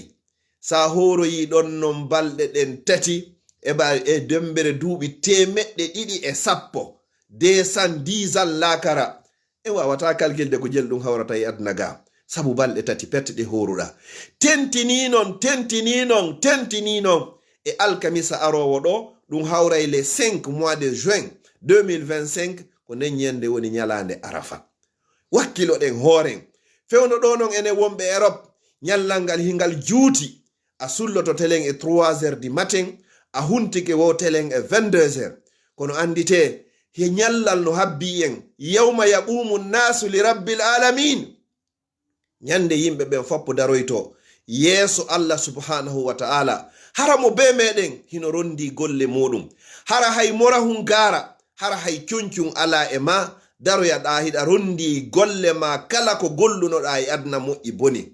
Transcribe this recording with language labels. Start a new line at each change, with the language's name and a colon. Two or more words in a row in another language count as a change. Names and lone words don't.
Fula: Sa horoyi ɗon non balɗe ɗen tati e dembere duuɓi 210 210 lakara. En wawata kalkilde ko jel ɗum hawrata e aduna ga, sabu balɗe tati pette ɗe horuɗa. Tentini non e alkamisa arowo ɗo ɗum hawray
French: le 5 mois de juin
Fula: 2025 ko nden nyande woni nyalande arafa. Wakkilo ɗen horen fewno ɗo non ene wonɓe Europe, nyallal ngal hingal juuti. A sulloto telen e 3h
French: du matin,
Fula: a huntike wo telen e 22h. kono andite he nyallal no habbi en
Arabic: يوم يقوم الناس لرب العالمين.
Fula: Nyande yimɓe ɓen foppo daroyto yeso Allah
Arabic: سبحانه وتعالى.
Fula: Hara mo be meɗen hino rondi golle muɗum. Hara hay morahun gara, hara hay cuncun ala e ma daroyaɗa hiɗa rondi golle ma kala ko gollunoɗa e adna moƴƴi boni.